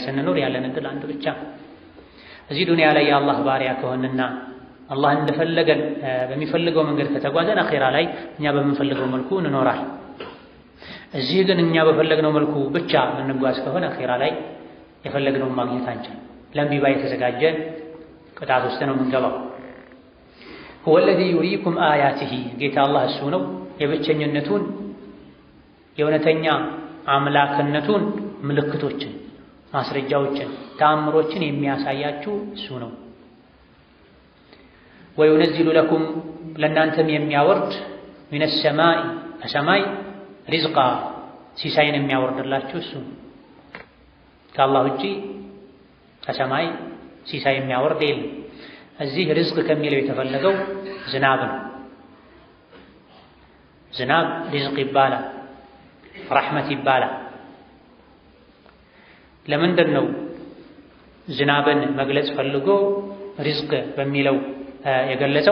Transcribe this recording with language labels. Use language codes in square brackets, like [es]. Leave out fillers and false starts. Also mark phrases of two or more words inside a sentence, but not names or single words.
[am] ስንኖር ያለን እድል አንድ ብቻ። እዚህ ዱንያ ላይ የአላህ ባሪያ ከሆንና አላህ እንደፈለገን በሚፈልገው መንገድ ከተጓዘን አኼራ ላይ እኛ በምንፈልገው መልኩ እንኖራል። እዚህ ግን እኛ በፈለግነው መልኩ ብቻ የምንጓዝ ከሆነ አኼራ ላይ የፈለግነውን ማግኘት አንችልም። ለእምቢባ የተዘጋጀ ቅጣት ውስጥ ነው የምንገባው። [ar] هو الذي يريكم آياته [am] ጌታ አላህ እሱ ነው የብቸኝነቱን የእውነተኛ አምላክነቱን ምልክቶችን፣ ማስረጃዎችን፣ ተአምሮችን የሚያሳያችሁ እሱ ነው። [ar] وينزل لكم [am] ለእናንተም የሚያወርድ [ar] من السماء [am] ከሰማይ ሪዝቃ ሲሳይን የሚያወርድላችሁ እሱ ነው። ከአላህ ውጪ ከሰማይ ሲሳይ የሚያወርድ የለም። እዚህ ርዝቅ ከሚለው የተፈለገው ዝናብ ነው። ዝናብ ሪዝቅ ይባላል፣ ረሕመት ይባላል። ለምንድን ነው ዝናብን መግለጽ ፈልጎ ሪዝቅ በሚለው የገለጸው?